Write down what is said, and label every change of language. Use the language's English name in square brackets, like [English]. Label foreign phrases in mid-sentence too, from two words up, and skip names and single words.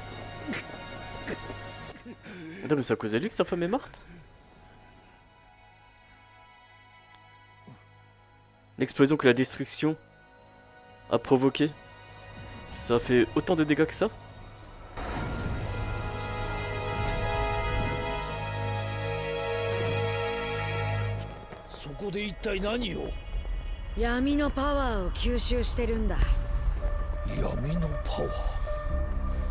[French] Attends, mais c'est à cause de lui que sa femme est morte? L'explosion que la destruction a provoqué, ça a fait autant de dégâts que ça? [Japanese] そこで一体何を。闇のパワーを吸収してるんだ。闇のパワー。